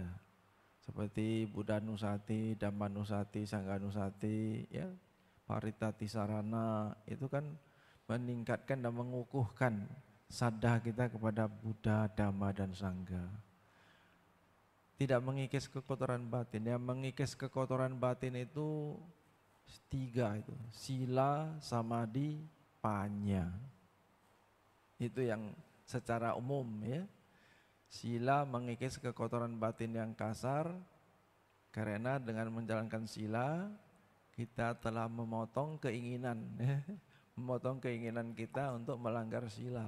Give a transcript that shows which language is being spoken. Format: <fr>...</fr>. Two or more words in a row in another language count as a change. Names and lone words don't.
<id>Seperti</id> <pi>Buddha Nusati, Dhamma Nusati, Sangha Nusati,</pi> <id>ya,</id> <pi>Parita Tisarana,</pi> <id>itu kan meningkatkan dan mengukuhkan sadda kita kepada Buddha, Dhamma, dan Sangha. Tidak mengikis kekotoran batin. Yang mengikis kekotoran batin itu 3 itu.</id> <pi>Sila, samadhi, panya.</pi> <id>Itu yang secara umum ya. Sila mengikis kekotoran batin yang kasar, karena dengan menjalankan sila kita telah memotong keinginan ya. Memotong keinginan kita untuk melanggar sila.</id>